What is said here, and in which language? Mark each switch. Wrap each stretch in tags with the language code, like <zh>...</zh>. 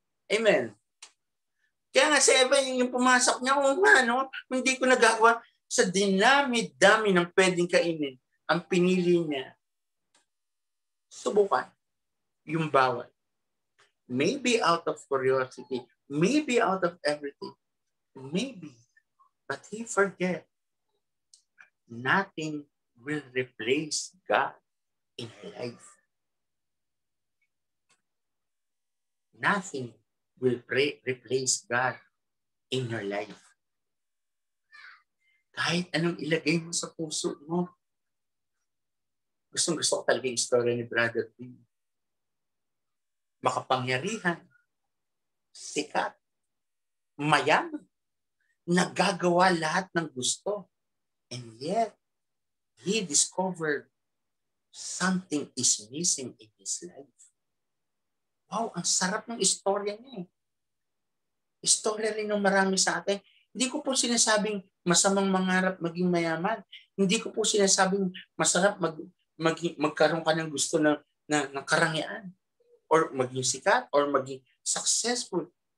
<tl>Amen. Kaya nga si Eva, yung pumasok niya, hindi ko nagagawa. Sa dinami-dami ng pwedeng kainin, ang pinili niya, subukan yung bawal.</tl> <en>Maybe out of curiosity, maybe out of everything, maybe. But he forget, nothing will replace God in her life. Nothing will replace God in your life.</en> <tl>Kahit anong ilagay mo sa puso mo. Gusto ko talaga yung story ni Brother Tim. Makapangyarihan, sikat, mayaman, nagagawa lahat ng gusto.</tl> <en>And yet, he discovered something is missing in his life.</en> <tl>Wow, ang sarap ng istorya niya eh. Istorya rin ng marami sa atin. Hindi ko po sinasabing masamang mangarap maging mayaman. Hindi ko po sinasabing masarap magkaroon ka ng gusto ng karangyaan. Or maging sikat, or maging successful.</tl>